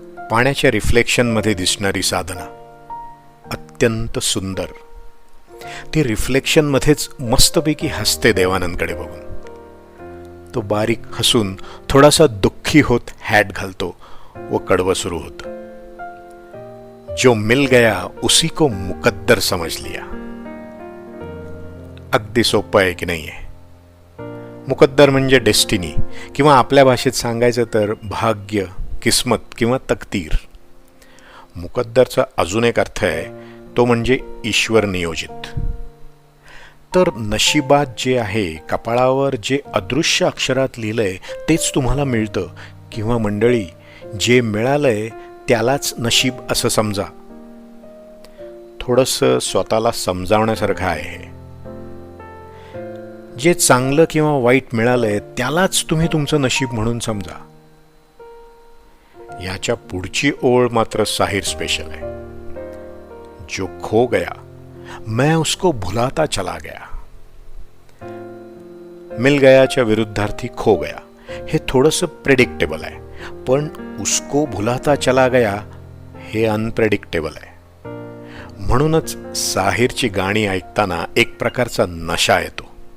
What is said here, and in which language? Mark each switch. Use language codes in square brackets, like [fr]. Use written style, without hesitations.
[mr] पाण्याच्या रिफ्लेक्शनमध्ये दिसणारी साधना अत्यंत सुंदर. ती रिफ्लेक्शनमध्येच मस्तपैकी हसते देवानंदकडे बघून. तो बारीक हसून थोडासा दुःखी होत हॅट घालतो व कडवं सुरू होतं. [hi] जो मिल गया उसी को मुकद्दर समझ लिया. [mr] अगदी सोपं आहे की नाही आहे? मुकद्दर म्हणजे डेस्टिनी, किंवा आपल्या भाषेत सांगायचं तर भाग्य, किस्मत किंवा तकदीर. मुकद्दरचा अजून एक अर्थ आहे, तो म्हणजे ईश्वर नियोजित. तर नशिबात जे आहे, कपाळावर जे अदृश्य अक्षरात लिहिलंय तेच तुम्हाला मिळतं, किंवा मंडळी जे मिळालंय त्यालाच नशीब असं समजा. थोडंसं स्वतःला समजावण्यासारखं आहे हे. जे चांगलं किंवा वाईट मिळालंय त्यालाच तुम्ही तुमचं नशीब म्हणून समजा. याच्या पुढची ओळ मात्र साहिर स्पेशल आहे. [hi] जो खो गया मैं उसको भुलाता चला गया. [mr] मिल गयाच्या विरुद्धार्थी खो गया हे थोडंसं प्रेडिक्टेबल आहे, पण [hi] उसको भुलाता चला गया [mr] हे अनप्रेडिक्टेबल आहे. म्हणूनच साहिरची गाणी ऐकताना एक प्रकारचा नशा येतो.